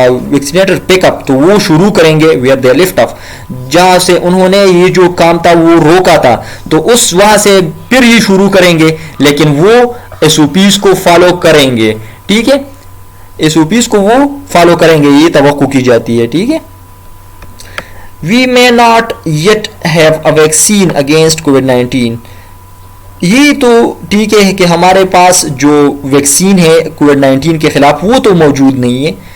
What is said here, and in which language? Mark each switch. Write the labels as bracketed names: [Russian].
[Urdu] ویکسینیٹر پک اپ, تو وہ شروع کریں گے [English] where they left off, [Urdu] جہاں سے انہوں نے یہ جو کام تھا وہ روکا تھا, تو اس وہاں سے پھر یہ شروع کریں گے, لیکن وہ SOPs کو فالو کریں گے, ٹھیک ہے, SOPs کو وہ فالو کریں گے, یہ توقع کی جاتی ہے, ٹھیک ہے. [English] We may not yet have a vaccine against COVID-19. [Urdu] یہ تو ٹھیک ہے کہ ہمارے پاس جو ویکسین ہے کووڈ 19 کے خلاف وہ تو موجود نہیں ہے,